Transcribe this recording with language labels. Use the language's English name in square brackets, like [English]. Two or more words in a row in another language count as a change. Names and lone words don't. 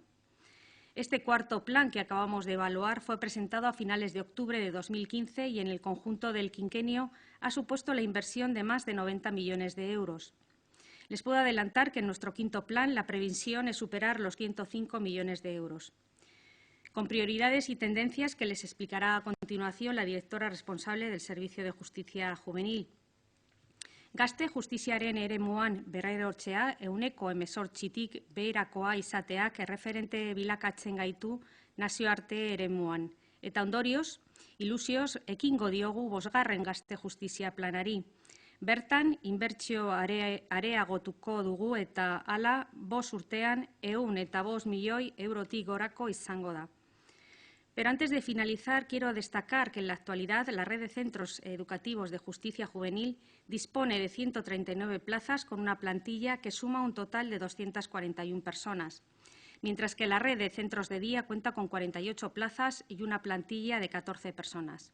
[Spanish] Este cuarto plan que acabamos de evaluar fue presentado a finales de octubre de 2015 y en el conjunto del quinquenio ha supuesto la inversión de más de 90 millones de euros. Les puedo adelantar que en nuestro quinto plan la previsión es superar los 105 millones de euros, con prioridades y tendencias que les explicará a continuación la directora responsable del Servicio de Justicia Juvenil. [Basque] Gazte justiziaren eremuan berrerortzea 18%tik beherakoa izateak erreferente bilakatzen gaitu nazioarte eremuan. Eta ondorioz, ilusioz, ekingo diogu 5. Gazte justizia planari. Bertan, inbertsio areagotuko dugu eta hala 5 urtean 105 milioi eurotik gorako izango da. [Spanish] Pero antes de finalizar, quiero destacar que en la actualidad la red de centros educativos de justicia juvenil dispone de 139 plazas con una plantilla que suma un total de 241 personas, mientras que la red de centros de día cuenta con 48 plazas y una plantilla de 14 personas.